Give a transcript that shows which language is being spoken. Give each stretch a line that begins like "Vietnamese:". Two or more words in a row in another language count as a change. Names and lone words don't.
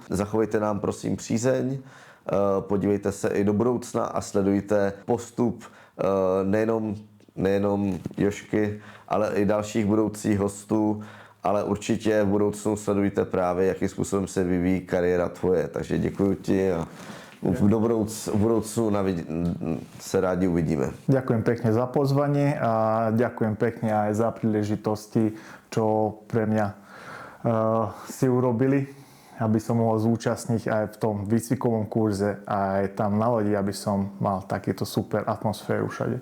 Czech: Zachovejte nám prosím přízeň, podívejte se i do budoucna a sledujte postup nejenom Jožky, ale i dalších budoucích hostů, ale určitě v budoucnu sledujte právě, jakým způsobem se vyvíjí kariéra tvoje. Takže děkuji ti a v budoucnu se rádi uvidíme.
Slovak: Ďakujem pekne za pozvanie a ďakujem pekne aj za príležitosti, čo pre mňa si urobili, aby som mohol zúčastniť aj v tom výcvikovom kurze a aj tam na lodi, aby som mal takýto super atmosféru všade.